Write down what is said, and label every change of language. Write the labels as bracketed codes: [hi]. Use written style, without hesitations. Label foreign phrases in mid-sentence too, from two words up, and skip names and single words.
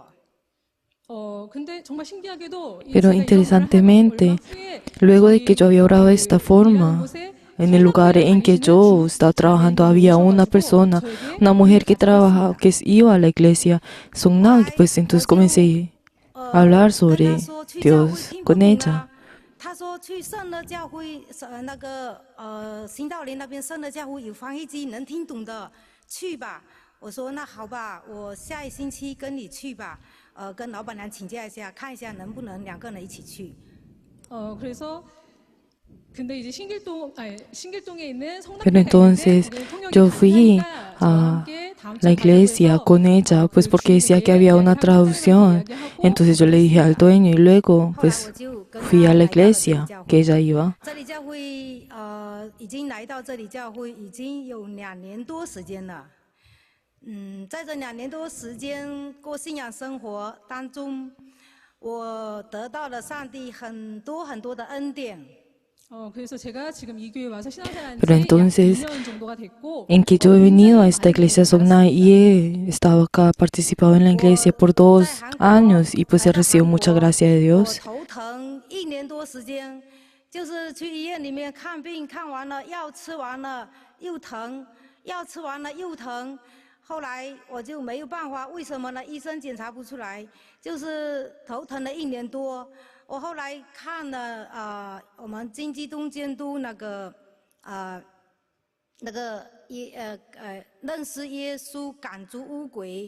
[ko] 근데 정말 신기하게도 [es] Pero interesantemente, luego de que yo había orado de esta forma, en el lugar en que yo estaba trabajando había una persona, una mujer que trabajaba, que iba a la iglesia Songnam, pues entonces comencé a hablar sobre Dios con ella. [zh] 他说去圣乐教会，那个新道林那边圣乐教会有翻译机，能听懂的，去吧。我说那好吧，我下一星期跟你去吧。跟老板娘请假一下，看一下能不能两个人一起去。 [ko] 그래서 근데 이제 신길동에 있는 [es] Pero entonces yo fui a la iglesia con ella, pues porque decía que había una traducción. Entonces yo le dije al dueño y luego pues fui a la iglesia que ella iba. [zh] 这里教会已经来到这里教会已经有2年多时间了。在这2年多时间过信仰生活当中，我得到了上帝很多很多的恩典。 [ko] 그래서 제가 지금 이 교회 와서 신앙생활한 [es] Pero [ko] 지 [es] entonces, [ko] 2년 정도가 됐고 [es] en que yo he venido a esta iglesia Songnam y he estado acá, participado en la iglesia por 2 años y pues he recibido mucha gracia de Dios. [zh] 头疼1年多时间，就是去医院里面看病，看完了药吃完了又疼， 药吃完了又疼。后来我就没有办法，为什么呢？医生检查不出来，就是头疼了1年多。我后来看了我们金基东监督认识耶稣赶逐污鬼。